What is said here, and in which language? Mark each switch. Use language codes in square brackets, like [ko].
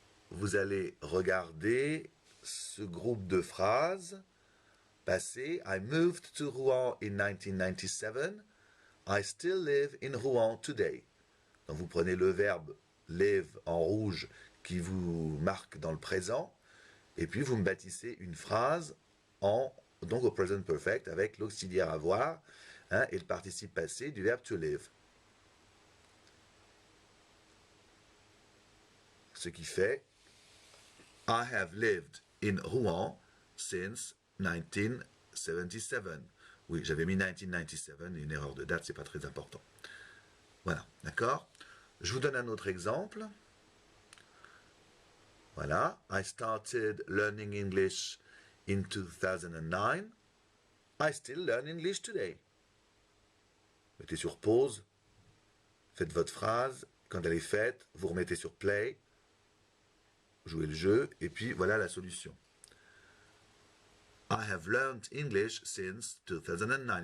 [fr] Vous allez regarder ce groupe de phrases passées. [en] I moved to Rouen in 1997. I still live in Rouen today. [fr] Donc vous prenez le verbe live en rouge qui vous marque dans le présent, et puis vous me bâtissez une phrase donc au present perfect avec l'auxiliaire avoir et le participe passé du verbe to live. Ce qui fait [en] I have lived in Rouen since 1977. [fr] Oui, j'avais mis 1997, une erreur de date, c'est pas très important. Voilà, d'accord? Je vous donne un autre exemple. [en] Voilà, I started learning English in 2009. I still learn English today. [fr] Mettez sur pause, faites votre phrase. Quand elle est faite, vous remettez sur play, jouez le jeu, et puis voilà la solution. [en] I have learned English since 2009.